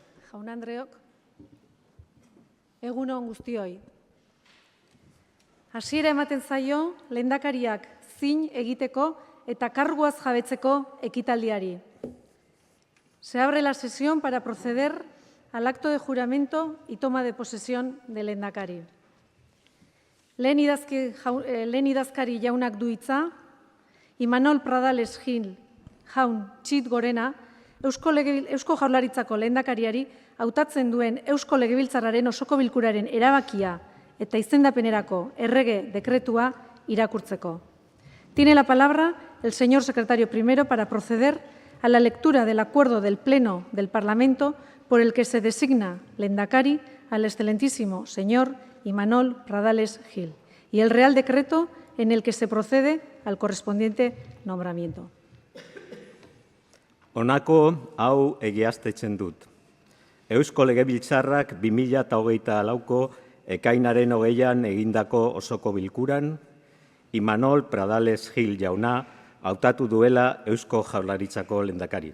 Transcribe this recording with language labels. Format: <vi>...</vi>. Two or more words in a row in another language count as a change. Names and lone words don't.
<eu>jaun-andreok, egun on guztioi. Hasiera ematen zaio lehendakariak zin egiteko eta karguaz jabetzeko ekitaldiari.</eu> <es>Se abre la sesión para proceder al acto de juramento y toma de posesión del lehendakari.</es> <eu>Lehen idazkari jaunak du hitza, Imanol Pradales Gil jaun txit gorena, Eusko Jaurlaritzako lehendakariari hautatzen duen Eusko Legebiltzarraren osoko bilkuraren erabakia eta izendapenerako errege dekretua irakurtzeko.</eu> <es>Tiene la palabra el señor secretario primero para proceder a la lectura del acuerdo del Pleno del Parlamento por el que se designa lehendakari al excelentísimo señor Imanol Pradales Gil y el Real Decreto en el que se procede al correspondiente nombramiento.</es> <eu>Honako hau egiaztetzen dut. Eusko Legebiltzarrak 2024ko ekainaren 20an egindako osoko bilkuran, Imanol Pradales Gil jauna hautatu duela Eusko Jaurlaritzako lehendakari.</eu>